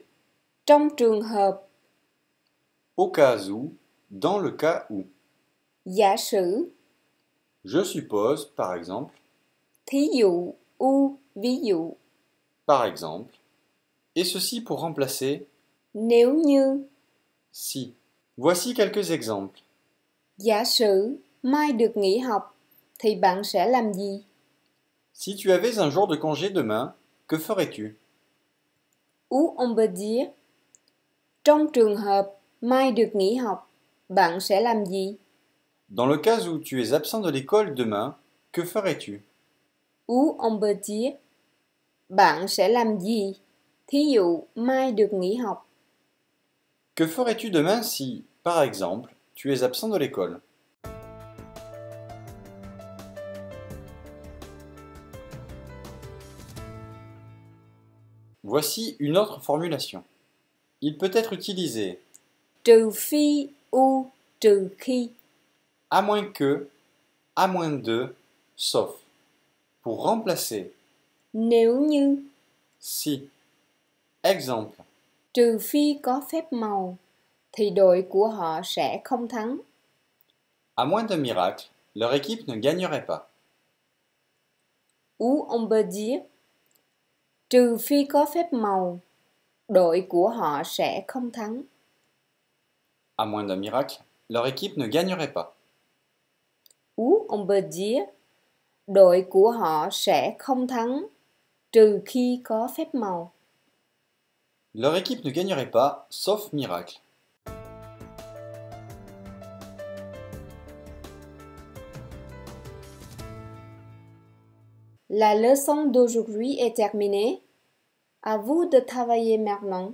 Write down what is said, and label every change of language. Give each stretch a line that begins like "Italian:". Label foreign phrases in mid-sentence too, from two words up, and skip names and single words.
Vietnamese: Trong trường hợp,
French: au cas où, dans le cas où.
Vietnamese: giả sử,
French: Je suppose, par exemple,
Vietnamese: thí dụ, ví dụ.
French: par exemple, et ceci pour remplacer
Vietnamese: Nếu như,
French: si. Voici quelques exemples.
Vietnamese: giả sử mai được nghỉ học thì bạn sẽ làm gì?
French: Si tu avais un jour de congé demain, que ferais-tu? Ou on peut dire
Vietnamese: trong trường hợp mai được nghỉ học, bạn sẽ làm gì?
French: Dans le cas où tu es absent de l'école demain, que ferais-tu? Ou on peut dire
Vietnamese: bạn sẽ làm gì? Thí dụ mai được nghỉ học.
French: Que ferais-tu demain si, par exemple, tu es absent de l'école? Voici une autre formulation. Il peut être utilisé
Vietnamese: Trừ phi, trừ khi.
French: à moins que, à moins de, sauf, pour remplacer
Vietnamese: Nếu như,
French: si. Exemple.
Vietnamese: trừ phi có phép màu, thì đội của họ sẽ không thắng.
French: À moins d'un miracle, leur équipe ne gagnerait pas. Ou on peut dire
Vietnamese: trừ phi có phép màu, đội của họ sẽ không thắng.
French: À moins d'un miracle, leur équipe ne gagnerait pas. Ou on peut dire
Vietnamese: đội của họ sẽ không thắng trừ khi có phép màu.
French: Leur équipe ne gagnerait pas, sauf miracle. La leçon d'aujourd'hui est terminée. À vous de travailler maintenant.